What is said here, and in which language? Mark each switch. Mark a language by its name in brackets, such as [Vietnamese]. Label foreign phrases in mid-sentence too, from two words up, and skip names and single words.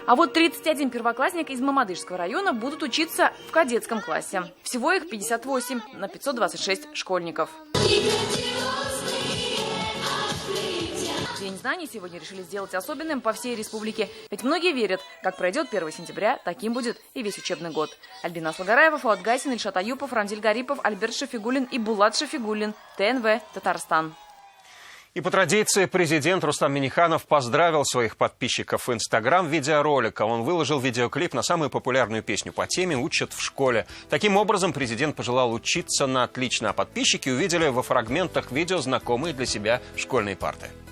[Russian] А вот 31 первоклассник из Мамадышского района будут учиться в кадетском классе. Всего их 58 на 526 школьников. День знаний сегодня решили сделать особенным по всей республике. Ведь многие верят, как пройдет 1 сентября, таким будет и весь учебный год. Альбина Слагараева, Фуат Гайсин, Ильшат Аюпов, Рамзиль Гарипов, Альберт Шафигуллин и Булат Шафигуллин. ТНВ, Татарстан. И по традиции президент Рустам Минниханов поздравил своих подписчиков в Инстаграм видеоролика. Он выложил видеоклип на самую популярную песню по теме «Учат в школе». Таким образом, президент пожелал учиться на отлично, а подписчики увидели во фрагментах видео знакомые для себя школьные парты.